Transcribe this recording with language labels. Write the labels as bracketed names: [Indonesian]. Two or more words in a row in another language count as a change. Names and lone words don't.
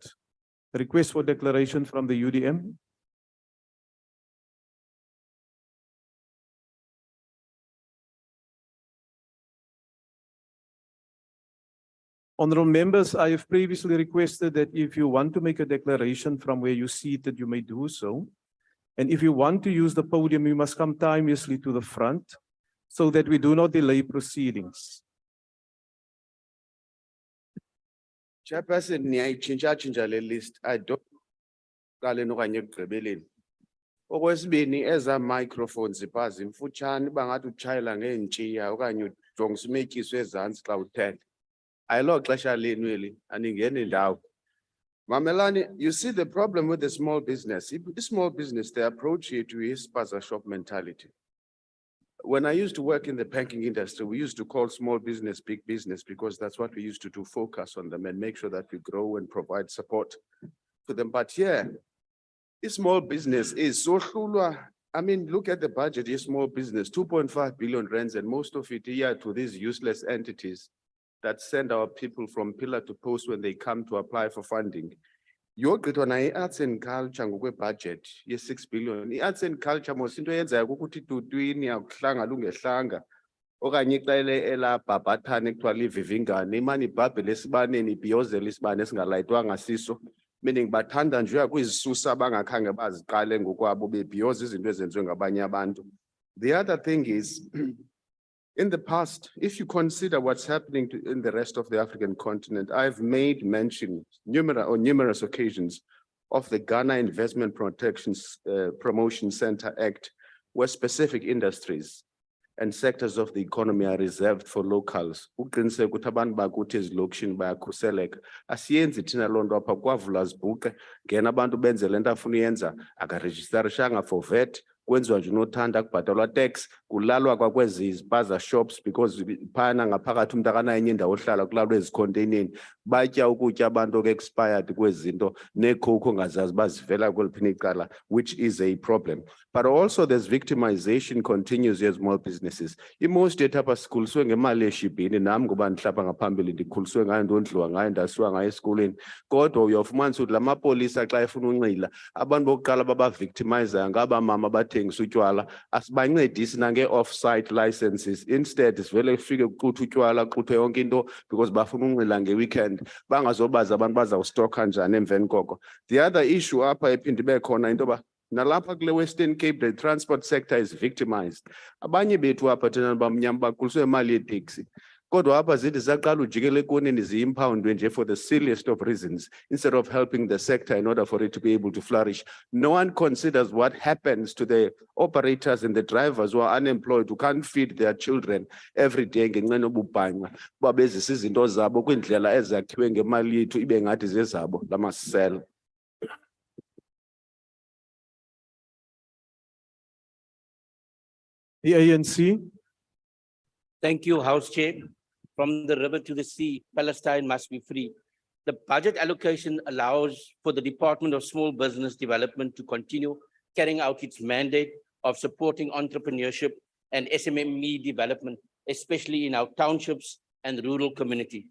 [English] Request for declaration from the UDM. Honourable members, I have previously requested that if you want to make a declaration from where you seated, you may do so. And if you want to use the podium, you must come timeously to the front so that we do not delay proceedings. [Xhosa] Chairperson, niyayitshintsha le list. [English] I don't [Xhosa] kaleni okanye ekugqibeleni. Okwesibini, eza microphones iphazi mfutshane bangathi utshayela ngeentshia okanye ujongisa umetyiso ezantsi xa uthetha. Ayilo xesha lenu eli, aningeni ndawo. Mamelani, [English] you see the problem with the small business. The small business, the approach here to is spaza shop mentality. When I used to work in the banking industry, we used to call small business big business because that's what we used to do, focus on them and make sure that we grow and provide support to them. But yeah, this small business is so hlulwa. I mean, look at the budget, this small business, 2.5 billion rands, and most of it here to these useless entities that send our people from pillar to post when they come to apply for funding. Your good on arts and culture budget, yes, 6 billion. Arts and culture most into [Xhosa] ukuthi tutwini akuhlanga lungehlanga. Okanye ixele elabhabhathane ekuthiwa livivingane, imane ibhabhele esibaneni ibhiyozela isibane esingalayitwanga siso. Meaning bathanda nje kwizisusa abangakhange baziqale ngokwabo bebhiyoza izinto ezenziwe ngabanye abantu. [English] The other thing is, in the past, if you consider what's happening in the rest of the African continent, I've made mention on numerous occasions of the Ghana Investment Promotion Center Act, where specific industries and sectors of the economy are reserved for locals. [Xhosa] Uqiniseka ukuthi abantu bakuthi ezilokishini bayakhuseleka. Asiyenzi thina loo nto apha kwavula zibhuqe, ngena abantu benze le nto afuna uyenza, akarejisterishanga [English] for VAT, [Xhosa] kwenziwa nje unothanda kubhatalwa tax, kulalwa kwakwezi zipaza shops because phana ngaphakathi umuntu akanayo enye indawo ohlala kulalwa ezikhonteyneni, batya ukutya abantu ke-expired kwezi zinto, neekhokho ongazazi uba zivela kweliphina icala, [English] which is a problem. But also there's victimization continues as small businesses. [Xhosa] Most yethu apha sikhuliswe ngemali eshibhini, nam ngoba ndihlapha ngaphambili ndikhuliswe ngayo, ndondliwa ngayo, ndasiwa ngayo esikoleni. Kodwa uyofumanisa ukuthi la mapolisa xa efuna unxila, abantu bokuqala baba-victimizayo ngaba mama abathengisa utywala, asibancedisi nange-off-site licenses. [English] Instead, [Xhosa] sivele kufike kuxuthwe utywala, kuxuthwe yonke into because bafuna unxila nge-weekend, bangazobazi abantu bazawustokha njani emveni koko. [English] The other issue [Xhosa] apha ephinde ibe khona into yoba nalapha kule Western Cape, [English] the transport sector is victimized. [Xhosa] Abanye bethu apha thina bamnyama bakhuliswe imali yeteksi. Kodwa apha zithi zaqala ujikele ekoneni ziyi-impoundwe nje [English] for the silliest of reasons, instead of helping the sector in order for it to be able to flourish. No one considers what happens to the operators and the drivers who are unemployed, who can't feed their children every day [Xhosa] ngenxa yobubhanxa, uba bezisa izinto zabo kwiindlela ezakhiwe ngemali yethu ibe ngathi zezabo lamasela. [English] The ANC. Thank you, House Chair. From the river to the sea, Palestine must be free. The budget allocation allows for the Department of Small Business Development to continue carrying out its mandate of supporting entrepreneurship and SMME development, especially in our townships and rural community.